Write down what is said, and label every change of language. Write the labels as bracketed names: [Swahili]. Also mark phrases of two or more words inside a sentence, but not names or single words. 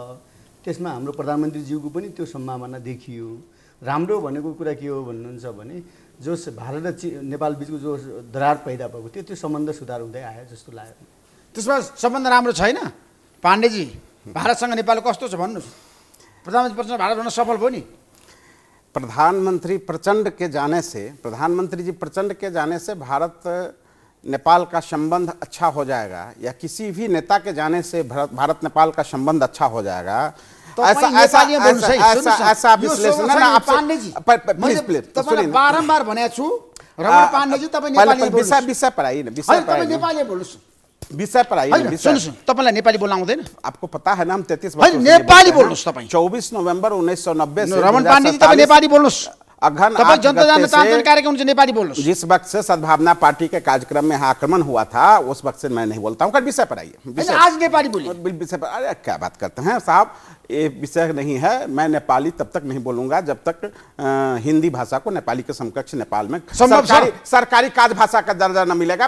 [Nepali] त्यसमा हाम्रो प्रधानमन्त्रीज्यूको पनि त्यो सम्भावना देखियो। राम्रो भनेको कुरा के हो भन्नुहुन्छ भने जो भारत र नेपाल बिचको जो दरार पैदा भएको थियो त्यो सम्बन्ध सुधार हुँदै आयो जस्तो लाग्यो। त्यसमा सम्बन्ध राम्रो छैन। पाण्डेजी भारतसँग नेपाल कस्तो छ भन्नुहोस्। प्रधानमन्त्री प्रचण्ड भारत भन्न सफल भयो नि। [Hindi] प्रधानमंत्री प्रचंड के जाने से भारत नेपाल का संबंध अच्छा हो जाएगा या किसी भी नेता के जाने से भारत नेपाल का संबंध अच्छा हो जाएगा। ऐसा विश्लेषण [Nepali] बारम्बार भनेको छु। रमण पाण्डेजी तपाईँ नेपाली [Hindi] विषय पर आइए, विषय पर आइए। [Nepali] तपाईँलाई नेपाली बोल्न आउँदैन? [Hindi] आपको पता है ना हम 33 वर्ष [Nepali] नेपाली बोल्नुहोस् तपाईँ। [Hindi] 24 नवंबर 1990 से [Nepali] रमण पाण्डेजी तपाईँ नेपाली बोल्नुहोस्। अघन जनता जान्न चाहन्छन् कार्यक्रम से नेपाली बोल्नुहोस्। [Hindi] जिस वक्त से सद्भावना पार्टी के कार्यक्रम में आक्रमण हुआ था उस वक्त से मैं नहीं बोलता हूँ। विषय पर आइए। आज नेपाली बोलिए। विषय पर अरे क्या बात करते हैं साहब, ये विषय नहीं है। मैं नेपाली तब तक नहीं बोलूंगा जब तक हिंदी भाषा को नेपाली के समकक्ष नेपाल में सरकारी काज भाषा का दर्जा न मिलेगा।